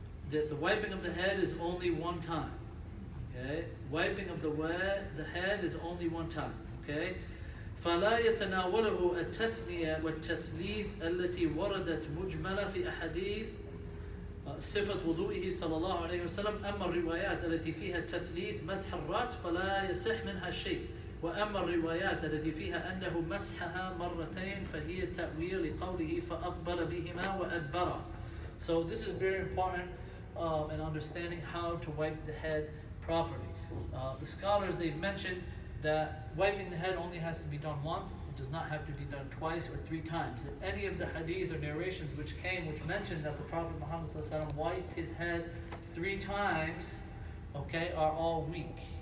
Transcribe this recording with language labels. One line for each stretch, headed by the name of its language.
English: That the wiping of the head is only one time. Okay? Wiping of the head is only one time. Okay?
Arabic: فلا يتناوله التثنية والتثليث التي وردت مجملة في أحاديث صفة وضوئه صلى الله عليه وسلم. أما الروايات التي فيها تثليث مسح الرأس فلا يصح منها شيء. وأما الروايات التي فيها أنه مسحها مرتين فهي تأويل لقوله فأقبل بهما وأدبر.
English: So this is very important in understanding how to wipe the head properly. The scholars, they've mentioned that wiping the head only has to be done once. It does not have to be done twice or 3 times. And any of the hadith or narrations which mentioned that the Prophet Muhammad ﷺ wiped his head 3 times, okay, are all weak.